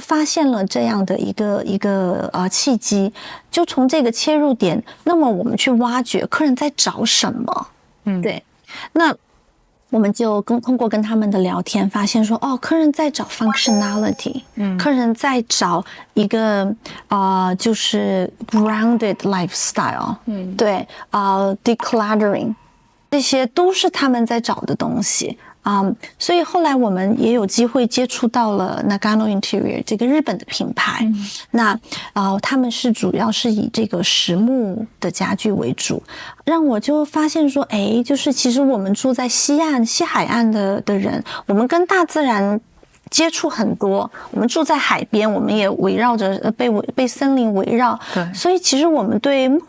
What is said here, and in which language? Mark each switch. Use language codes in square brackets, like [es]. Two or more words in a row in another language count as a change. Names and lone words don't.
[zh] 發現了這樣的一個契機，就從這個切入點，那麼我們去挖掘客人在找什麼，對，那我們就通過跟他們的聊天，發現說，客人在找 functionality，客人在找一個就是 [en] grounded lifestyle， [zh] 對，decluttering， 這些都是他們在找的東西。所以後來我們也有機會接觸到了 Nagano Interior 這個日本的品牌，那他們是主要是以這個實木的家具為主，讓我就發現說，就是其實我們住在西海岸的人，我們跟大自然接觸很多，我们住在海邊，我們也圍繞着被森林圍繞，對，所以其實我們對木